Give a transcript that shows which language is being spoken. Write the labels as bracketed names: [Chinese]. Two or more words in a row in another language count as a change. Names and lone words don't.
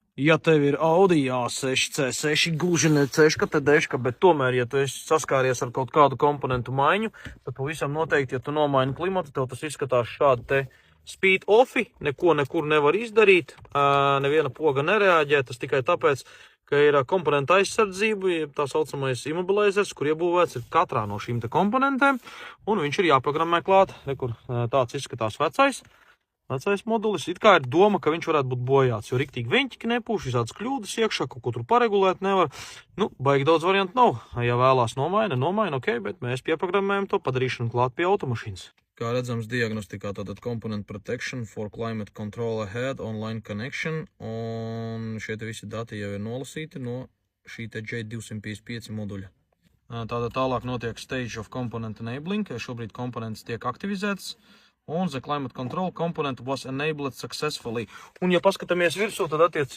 [Latvian] ja tev ir Audi A6, C6, gluži ne C6, bet tomēr, ja tu esi saskāries ar kaut kādu komponentu maiņu, tad pavisam noteikti, ja tu nomaini klimatu, tev tas izskatās šādi te speed offi, neko nekur nevar izdarīt, neviena poga nereaģē, tas tikai tāpēc, ka ir komponenta aizsardzība, tā saucamais immobilizers, kur iebūvēts ir katrā no šīm te komponentēm, un viņš ir jāprogrammē klāt, kur tāds izskatās vecais modulis. It kā ir doma, ka viņš varētu būt bojāts, jo riktīgi veņķiki nepūš, visādas kļūdas iekšā, kaut ko tur paregulēt nevar. Nu, baigi daudz variantu nav. Ja vēlās nomaina, ok, bet mēs pieprogrammējam to padarīšanu klāt pie automašīnas. Kā redzams diagnostikā, tātad [English] component protection for climate control ahead, online connection, [Latvian] un šie te visi dati jau ir nolasīti no šī te J255 moduļa. Tātad tālāk notiek [English] stage of component enabling, [Latvian] šobrīd komponents tiek aktivizēts, un [English] the climate control component was enabled successfully. [Latvian] Un ja paskatāmies virsū, tad attiecīgi